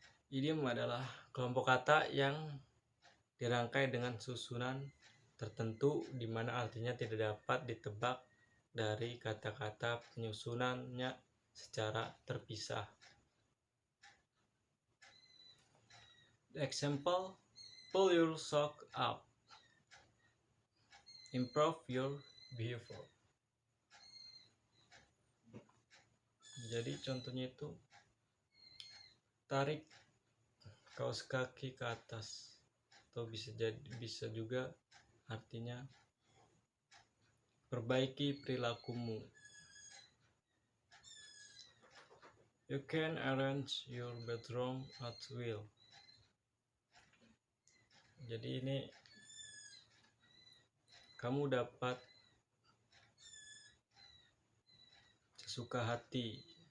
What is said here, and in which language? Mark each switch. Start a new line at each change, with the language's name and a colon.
Indonesian: Idiom adalah kelompok kata yang dirangkai dengan susunan tertentu di mana artinya tidak dapat ditebak dari kata-kata penyusunannya secara terpisah.
English: Example, pull your sock up. Improve your behavior.
Indonesian: Jadi contohnya itu tarik kaos kaki ke atas, atau bisa juga artinya perbaiki perilakumu.
English: You can arrange your bedroom at will.
Indonesian: Jadi ini kamu dapat sesuka hati.